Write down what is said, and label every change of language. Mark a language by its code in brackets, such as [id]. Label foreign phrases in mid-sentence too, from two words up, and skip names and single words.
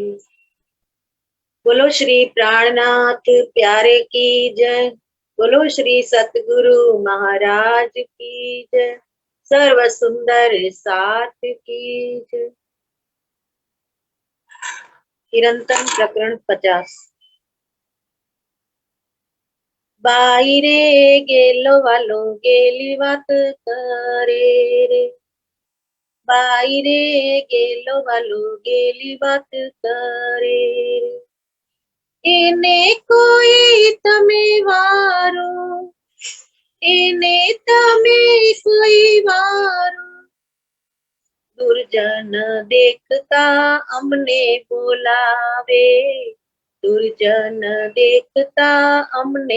[hi] बोलो श्री प्राणनाथ प्यारे की जय, बोलो श्री सतगुरु महाराज की जय, सर्व सुंदर साथ की जय। कीर्तन प्रकरण 50। [gu] બાઈ રે ગેલો વાલો ગેલી વાત કરે રે, બાઈ રે ગેલો વાલો ગેલી વાત કરે રે, એને કોઈ તમે વારો, એને તમે કોઈ વારો, દુર્જન દેખતા અમને બોલાવે, દુર્જન દેખતા અમને